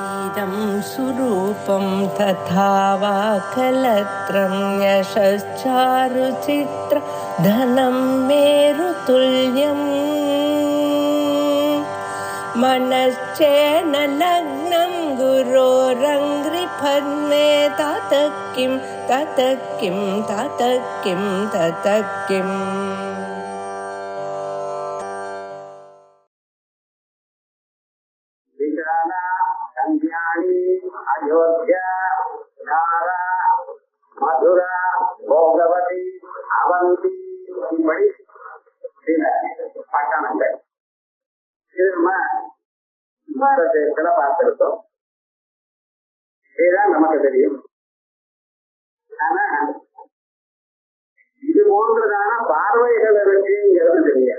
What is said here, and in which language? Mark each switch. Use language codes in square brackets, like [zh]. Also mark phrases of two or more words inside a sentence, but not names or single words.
[sa] इदं सुरूपं तथा वा कलत्रं यशश्चारुचित्र धनं मेरुतुल्यम् मनश्चेन लग्नं गुरोरङ्घ्रिपद्मे ततः किं ततः किं ततः किं ततः किम् [ta] अयोध्या धारा मधुरा भोगवती அவந்தி இப்படி சில பட்டணங்கள் இது நம்ம பாரதத்துல பார்த்திருக்கோம். இதுதான் நமக்கு தெரியும். ஆனா இது போன்றதான பார்வைகள் இருக்குங்கிறது தெரியாது.